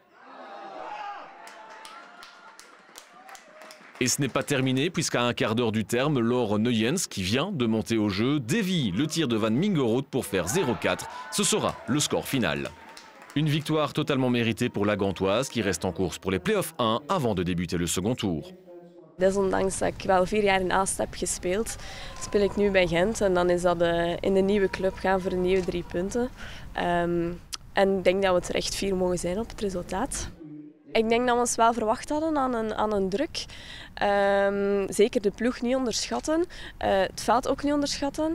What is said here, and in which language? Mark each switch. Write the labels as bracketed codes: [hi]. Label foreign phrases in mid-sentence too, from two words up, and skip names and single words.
[fr] Et ce n'est pas terminé puisqu'à un quart d'heure du terme, Laure Nuyens, qui vient de monter au jeu, dévie le tir de Van Mingeroth pour faire 0-4. Ce sera le score final. Une victoire totalement méritée pour la Gantoise qui reste en course pour les play-offs 1 avant de débuter le second tour. [nl] Desondanks dat ik wel 4 jaar in Aalst heb gespeeld, speel ik nu bij Gent en dan is dat in de nieuwe club gaan voor de nieuwe 3 punten. En ik denk dat we er echt fier mogen zijn op het resultaat. Ik denk dat we ons wel verwacht hadden aan een druk. Zeker de ploeg niet onderschatten, het veld ook niet onderschatten.